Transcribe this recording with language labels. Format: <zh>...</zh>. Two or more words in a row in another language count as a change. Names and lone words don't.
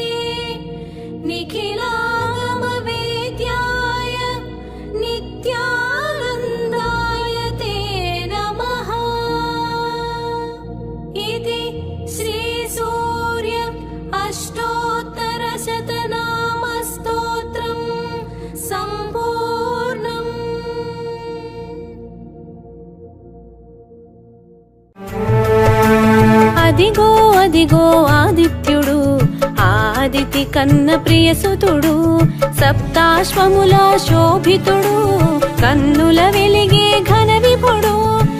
<sa>निखिलागमवेद्याय नित्यानन्दाय ते नमः इति श्रीसूर्य अष्टोत्तरशतनामस्तोत्रम् सम्पूर्णम्</sa> <te>అదిగో అదిగో ఆదిత్యుడు ఆదితి కన్న ప్రియసుతుడు సప్తాశ్వముల శోభితుడు కన్నుల వెలిగే ఘన విపుడు</te>